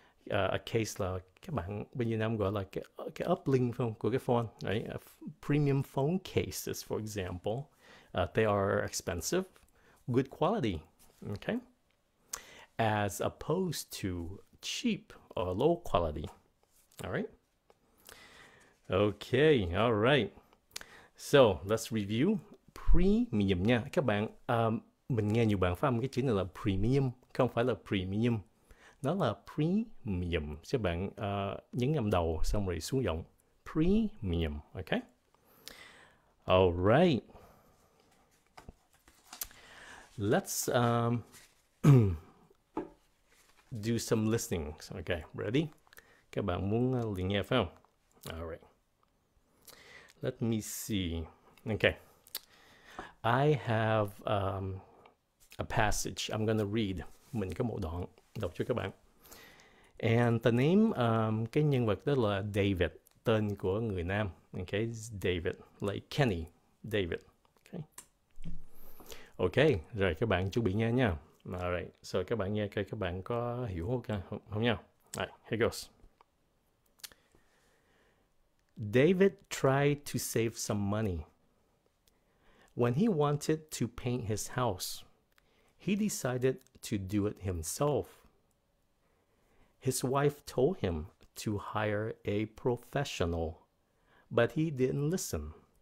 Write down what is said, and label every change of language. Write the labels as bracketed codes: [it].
[vi] A case là các bạn bên Việt Nam gọi là cái uplink của cái phone, right? [en] Premium phone cases, for example, they are expensive, good quality, okay, as opposed to cheap or low quality. All right. Okay. All right. So let's review premium [vi] nha các bạn. Mình nghe nhiều bạn phát âm cái chữ này là premium, không phải là premium. Nó là premium. Các bạn nhấn âm đầu xong rồi xuống giọng. [en] Premium, okay? Alright. Let's do some listening. Okay, ready? [vi] Các bạn muốn luyện nghe phải không? Alright. [en] Let me see. Okay. I have a passage I'm gonna read. [vi] Mình có một đoạn đọc cho các bạn. [en] And the name, [vi] cái nhân vật đó là David, tên của người nam. [en] Okay, David, like Kenny, David. Okay. [vi] Okay, rồi các bạn chuẩn bị nghe nha. [en] Alright, so [vi] các bạn nghe coi các bạn có hiểu không nha. [en] Alright, here goes. David tried to save some money. When he wanted to paint his house, he decided to do it himself. His wife told him to hire a professional, but he didn't listen.